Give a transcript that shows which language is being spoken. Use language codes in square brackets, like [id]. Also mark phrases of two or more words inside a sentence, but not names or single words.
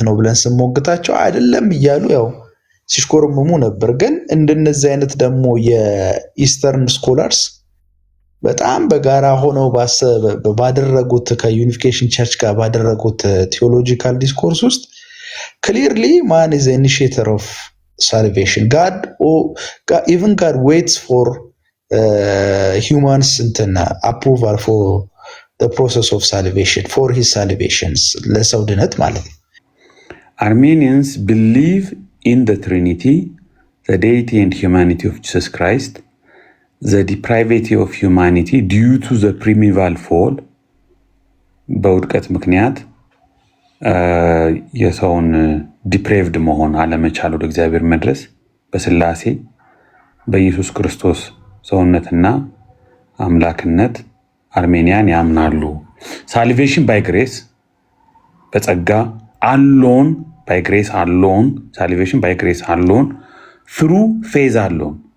[am] ነው ብለን ስንሞግታቸው አይደለም እያሉ ያው ሲሽኮረመሙ ነበር። ግን እንደነዚህ አይነት ደግሞ [en] Eastern scholars [am] በጣም በጋራ ሆነው ባደረጉት ከዩኒፊኬሽን ቸርች ጋር ባደረጉት [en] theological discourse ውስጥ clearly man is initiator of salvation even God waits for humans approval for the process of salvation for his salvations [am] ለሰው ድነት ማለት ነው። [en] Armenians believe in the Trinity, the deity and humanity of Jesus Christ, the depravity of humanity due to the primeval fall [am] በውድቀት ምክንያት የሰውን ዲፕሬቭድ መሆን አለመቻል ወደ እግዚአብሔር መድረስ በስላሴ በኢየሱስ ክርስቶስ ሰውነትና አምላክነት አርሜኒያን ያምናሉ። [en] salvation by grace [am] በጸጋ [en] alone by grace alone salvation by grace alone through faith alone